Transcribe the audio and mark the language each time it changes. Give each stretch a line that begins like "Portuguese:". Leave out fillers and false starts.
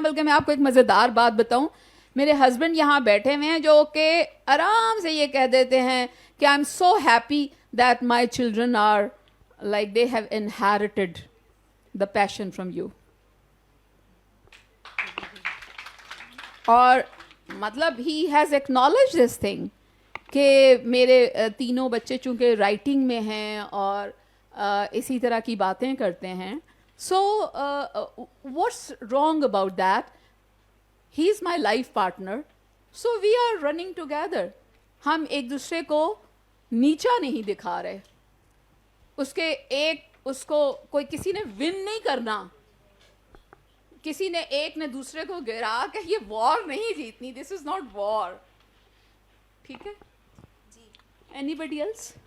Urdu: بلکہ میں آپ کو ایک مزیدار بات بتاؤں, میرے ہسبینڈ یہاں بیٹھے ہوئے ہیں جو کہ آرام سے یہ کہہ دیتے ہیں کہ
English: I am so happy that my children are like they have inherited the passion from you.
Urdu: اور مطلب
English: he has acknowledge this thing
Urdu: کہ میرے تینوں بچے چونکہ رائٹنگ میں ہیں اور اسی طرح کی باتیں کرتے ہیں.
English: So, what's wrong about that? He's my life partner. So, we are running together.
Urdu: ہم ایک دوسرے کو نیچا نہیں دکھا رہے. اس کو کوئی کسی نے ون نہیں کرنا, کسی نے ایک نے دوسرے کو گرا کہ یہ وار نہیں جیتنی.
English: This is not war.
Urdu: ٹھیک ہے جی.
English: Anybody else?